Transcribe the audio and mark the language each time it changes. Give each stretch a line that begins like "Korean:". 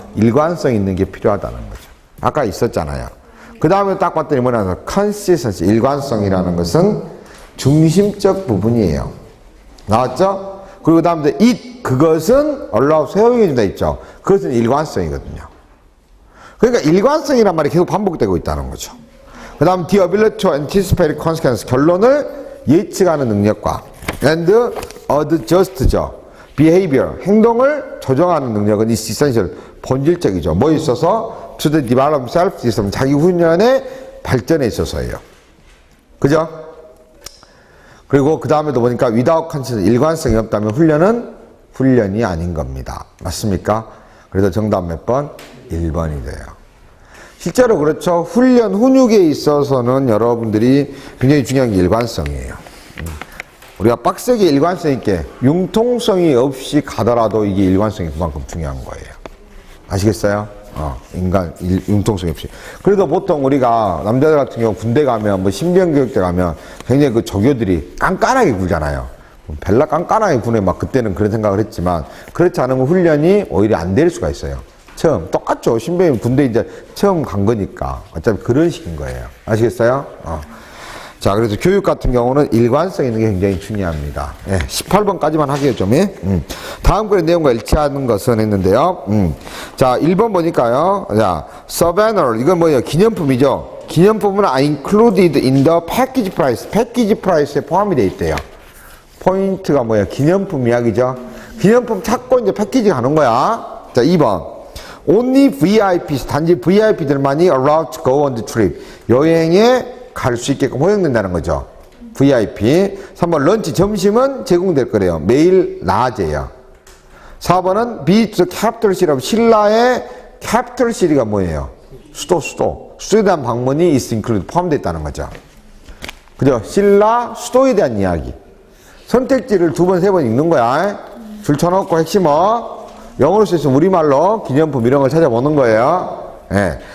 Korean: 일관성 있는 게 필요하다는 거죠. 아까 있었잖아요. 그 다음에 딱 봤더니 뭐냐면, consistency, 일관성이라는 것은 중심적 부분이에요. 나왔죠? 그리고 다음에 it, 그것은 allow, 허용해준다 있죠. 그것은 일관성이거든요. 그러니까 일관성이란 말이 계속 반복되고 있다는 거죠. 그 다음
English: the ability to anticipate consequences,
Korean: 결론을 예측하는 능력과
English: and adjust죠.
Korean: behavior, 행동을 조정하는 능력은
English: is essential,
Korean: 본질적이죠. 뭐에 있어서?
English: to the development self system,
Korean: 자기 훈련의 발전에 있어서예요. 그죠? 그리고 그 다음에도 보니까
English: without conscious,
Korean: 일관성이 없다면 훈련은 훈련이 아닌 겁니다. 맞습니까? 그래서 정답 몇 번? 1번이 돼요. 실제로 그렇죠. 훈련, 훈육에 있어서는 여러분들이 굉장히 중요한 게 일관성이에요. 우리가 빡세게 일관성 있게 융통성이 없이 가더라도 이게 일관성이 그만큼 중요한 거예요. 아시겠어요? 인간 융통성이 없이. 그래도 보통 우리가 남자들 같은 경우 군대 가면 뭐 신병교육대 가면 굉장히 그 조교들이 깐깐하게 굴잖아요. 벨라 깐깐하게 구네 막 그때는 그런 생각을 했지만 그렇지 않으면 훈련이 오히려 안 될 수가 있어요. 처음 똑같죠. 신병이 군대 이제 처음 간 거니까 어차피 그런 식인 거예요. 아시겠어요? 자, 그래서 교육 같은 경우는 일관성 있는 게 굉장히 중요합니다. 예, 18번까지만 하게요, 좀. 다음 글의 내용과 일치하는 것은 했는데요. 자, 1번 보니까요. 자, Souvenir, 이건 뭐예요? 기념품이죠. 기념품은
English: included in the package price.
Korean: 패키지 프라이스에 포함이 돼 있대요. 포인트가 뭐예요? 기념품 이야기죠. 기념품 찾고 이제 패키지 가는 거야. 자, 2번.
English: Only VIPs,
Korean: 단지 VIP들만이
English: allowed to go on the trip.
Korean: 여행에 갈 수 있게끔 허용된다는 거죠. VIP. 3번 런치, 점심은 제공될 거래요. 매일 낮에요. 4번은
English: visit the capital city.
Korean: 신라의 capital city가 뭐예요? 수도에 대한 방문이
English: is included,
Korean: 포함되어 있다는 거죠. 그죠? 신라 수도에 대한 이야기. 선택지를 2번, 3번 읽는 거야. 줄 쳐놓고 핵심어. 영어로 쓰있으면 우리말로 기념품 이런 걸 찾아보는 거예요. 예.